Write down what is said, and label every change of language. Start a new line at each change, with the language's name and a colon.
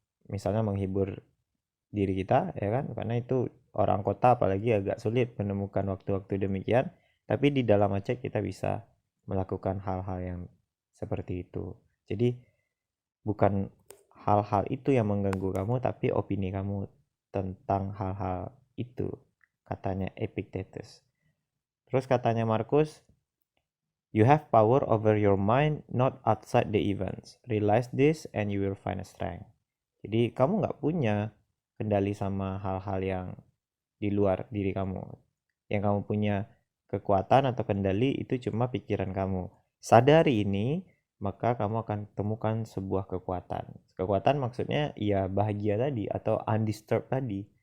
Indonesian: Misalnya menghibur diri kita, ya kan? Karena itu orang kota apalagi agak sulit menemukan waktu-waktu demikian. Tapi di dalam Aceh kita bisa melakukan hal-hal yang seperti itu. Jadi bukan hal-hal itu yang mengganggu kamu, tapi opini kamu tentang hal-hal itu, katanya Epictetus. Terus katanya Markus,
English: you have power over your mind, not outside the events. Realize this and you will find a strength.
Indonesian: Jadi kamu nggak punya kendali sama hal-hal yang di luar diri kamu. Yang kamu punya kekuatan atau kendali itu cuma pikiran kamu. Sadari ini, maka kamu akan temukan sebuah kekuatan. Kekuatan maksudnya ya bahagia tadi atau undisturbed tadi.